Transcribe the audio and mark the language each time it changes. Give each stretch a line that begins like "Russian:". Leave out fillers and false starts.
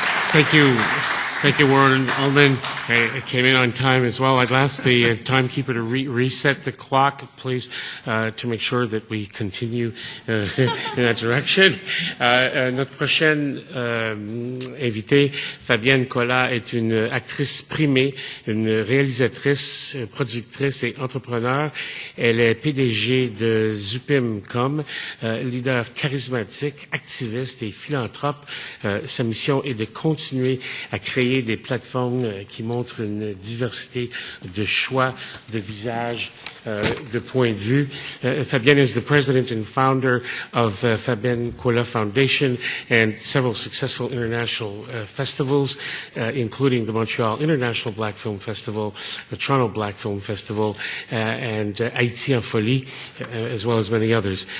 English: Thank you. Thank you, Warren Allmand. I came in on time as well. I'd ask the timekeeper to reset the clock, please, to make sure that we continue in that direction.
French: Notre prochaine invitée, Fabienne Colas, est une actrice primée, une réalisatrice, productrice et entrepreneur. Elle est PDG de Zupim.com, leader charismatique, activiste et philanthrope. Sa mission est de continuer à créer des plateformes qui montrent une diversité de choix, de visages, de points de vue.
English: Fabienne is the president and founder of Fabienne Colas Foundation and several successful international festivals, including the Montreal International Black Film Festival, the Toronto Black Film Festival, and Haïti en Folie, as well as many others.